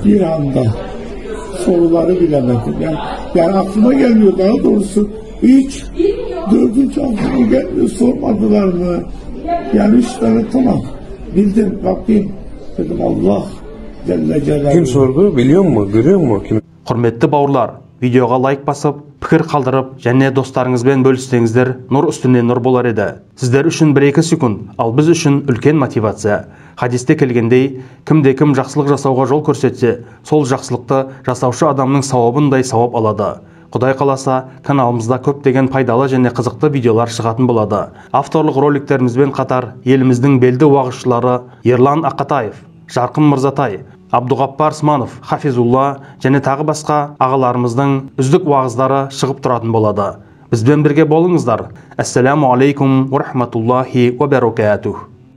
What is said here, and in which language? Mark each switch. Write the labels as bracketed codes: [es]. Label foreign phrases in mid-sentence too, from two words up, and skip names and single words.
[tr] Bir anda soruları bilemedim. Yani aklıma gelmiyor daha doğrusu. 3, 4. aklıma gelmiyor. Sormadılar mı? Yani 3 tane tamam. Bildim Rabbim. Dedim Allah Celle Celaluhu. Kim sordu? Biliyor mu? Görüyor mu? Kim? [kk] Құрметті бауырлар, видеоға лайк басып, пікір қалдырып, және достарыңызбен бөліссеңіздер, нұр үстіне нұр болар еді. Сіздер үшін 1-2 секунд, ал біз үшін үлкен мотивация. Хадисте келгендей, кімде-кім жақсылық жасауға жол көрсетсе, сол жақсылықты жасаушы адамның сауабындай сауап алады. Құдай қаласа, каналымызда көптеген пайдалы және қызықты видеолар шығатын болады. Авторлық роликтерімізбен қатар, еліміздің белді уағызшылары Ерлан Ақатаев, Жарқын Мырзатай, Абдуғаппар Сманов, Хафизулла және тағы басқа ағаларымыздың үздік уағыздары шығып тұратын болады. Бізбен бірге болыңыздар. [ar] السلام عليكم ورحمة الله وبركاته.